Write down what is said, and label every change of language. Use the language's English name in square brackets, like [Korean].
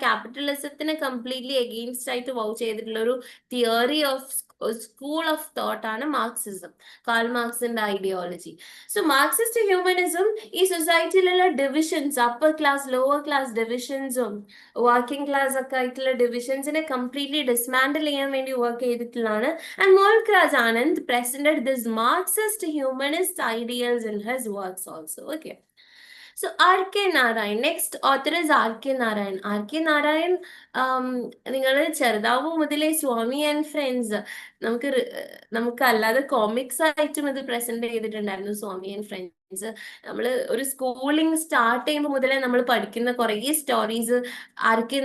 [Malayalam] ക്യാപിറ്റലിസത്തിന് completely against ആയിട്ട് wow ചെയ്തിട്ടുള്ള ഒരു [English] theory of school of thought [Malayalam] ആണ് Marxism, call മാർക്സിന്റെ ideology. So Marxist humanism ഈ സൊസൈറ്റിയിലുള്ള divisions, upper class lower class ഡിവിഷൻസും working class ഒക്കെ ആയിട്ടുള്ള ഡിവിഷൻസിനെ കംപ്ലീറ്റ്ലി ഡിസ്മാൻഡിൽ ചെയ്യാൻ വേണ്ടി വർക്ക് ചെയ്തിട്ടുള്ളതാണ്. [English] And Mulk Raj Anand presented this Marxist humanist ideals in his works also. Okay. So R.K. Narayan, next author is R.K. Narayan. R.K. [Malayalam] Narayan, നിങ്ങൾ ചെറുതാവുമ്പോൾ മുതലേ സ്വാമി and friends, നമുക്ക് അല്ലാതെ കോമിക്സ് ആയിട്ടും ഇത് പ്രസന്റ് ചെയ്തിട്ടുണ്ടായിരുന്നു. സ്വാമി ആൻഡ് ഫ്രണ്ട്സ് നമ്മൾ ഒരു സ്കൂളിംഗ് സ്റ്റാർട്ട് ചെയ്യുമ്പോൾ മുതലേ നമ്മൾ പഠിക്കുന്ന കുറേ സ്റ്റോറീസ് R.K.